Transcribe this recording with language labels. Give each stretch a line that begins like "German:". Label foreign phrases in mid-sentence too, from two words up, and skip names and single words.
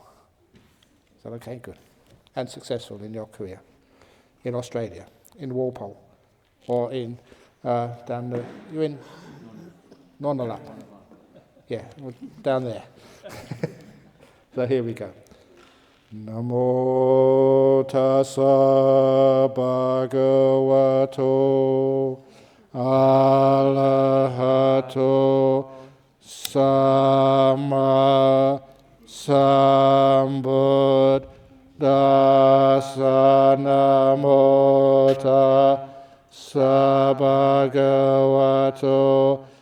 English: Is that okay? Good. And successful in your career. In Australia, in Walpole, or in down the, you're in Nonalap. Yeah, down there. So here we go.
Pali: Namo tassa bhagavato arahato samma sambuddhassa namo tassa bhagavato